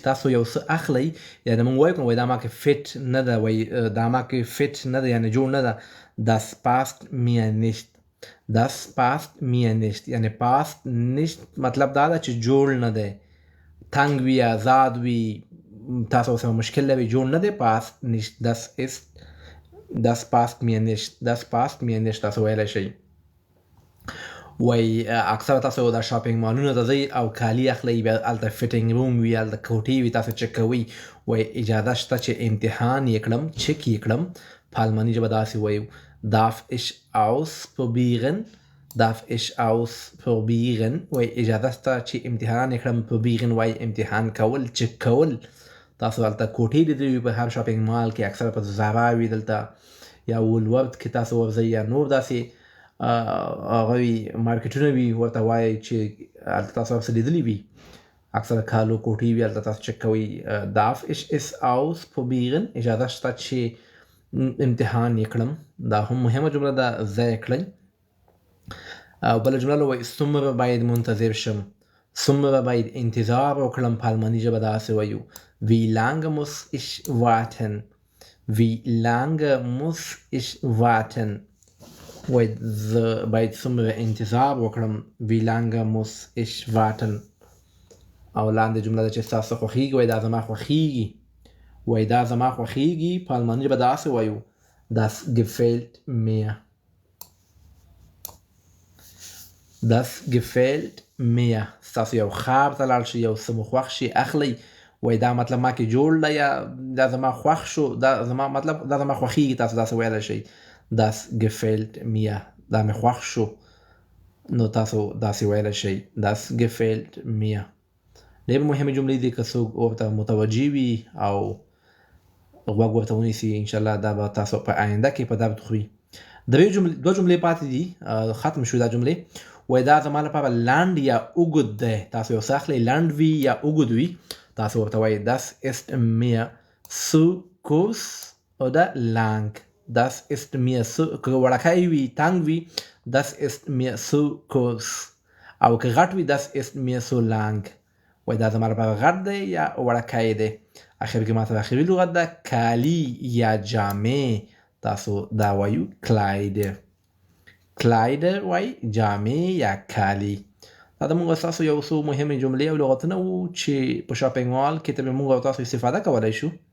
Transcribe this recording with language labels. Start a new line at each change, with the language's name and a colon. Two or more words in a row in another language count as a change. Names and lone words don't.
Pashto: تاسو یو څه اخلئ یعنې موږ وایو که وایي دا ما کې فټ نه ده وایي دا ما کې فټ نه ده یعنې جوړ نه ده
German: das passt mir nicht
Pashto: یعنې
German: passt nicht
Pashto: مطلب دا ده چې جوړ نه دی تنګ وي آزاد وي تاسو سره مشکل لري جوړ نه دی پاست نیشت
German: das passt mir nicht
Pashto: تاسو ویلی شئ وای اکثره تاسو دا
English: shopping malls
Pashto: ته ځئ او کالي اخلئ بیا هلته
English: fitting room
Pashto: وي هلته کوټې وي تاسو چک کوئ وای اجازه شته چې امتحان یې کړم چک یې کړم په الماني ژبه داسې وایو
German: darf ich
Pashto: ausprobieren وای اجازه شته چې امتحان یې کړم probieren وای امتحان کول چک کول تاسو هلته کوټې لیدلې وي په هر
English: shopping mall
Pashto: کې اکثره په زارا وي دلته یا وولورت کې تاسو ورځئ یا نور داسې هغه وي مارکیټونه وي ورته وایي چې هلته تاسو هر څه لیدلي وي اکثره کالو کوټې وي هلته تاسو چک کوئ
German: darf ich es ausprobieren
Pashto: اجازه شته چې امتحان یې کړم دا هم مهمه جمله ده ځای یې کړئ او بله جمله وایي څومره باید منتظر شم څومره باید انتظار وکړم په الماني ژبه داسې وایو
German: wie lange muss ich warten
Pashto: وای زه باید څومره انتظار وکړم
German: wie lange muss ich warten
Pashto: او لاندې جمله ده چې ستاسو خوښېږي وای دا زما خوښېږي وای دا زما خوښېږي په الماني ژبه داسې وایو das
German: gefällt mir
Pashto: ستاسو یو ښار ته لاړ شئ یو څه مو خوښ شي اخلئ وای دا مطلب ما کې جوړ ده یا دا زما خوښ شو دا زما مطلب دا زما خوښېږي تاسو داسې ویلی شئ
German: das gefällt
Pashto: mir دا مې خوښ شو نو تاسو داسې ویلی شئ
German: das gefällt mir
Pashto: ډېر مهمې جملې دي که څوک ورته متوجه وي او غوږ ورته ونیسي انشاءالله دا به تاسو په آینده کې په درد خوري دوه جملې پاتې دي ختم شو دا جملې وای دا زما لپاره لنډ یا اوږد دی تاسو یو څه اخلئ لنډ وي یا اوږد وي تاسو ورته وایي
German: das ist mir zu kurz oder lang das ist mir zu
Pashto: که وړکی وي تنګ وي
German: das ist mir zu kurz
Pashto: او که غټ وي
German: das ist mir zu lang
Pashto: وای دا زما لپاره غټ دی یا وړکی دی اخر کې ماته اخري لغت ده کالی یا جامې تاسو دا وایو کلایډر وای جامې یا کالی دا د موږ ستاسو یو څو مهمې جملې او لغتونه وو چې په
English: shopping mall
Pashto: کې ترې موږ او تاسو استفاده کولی شو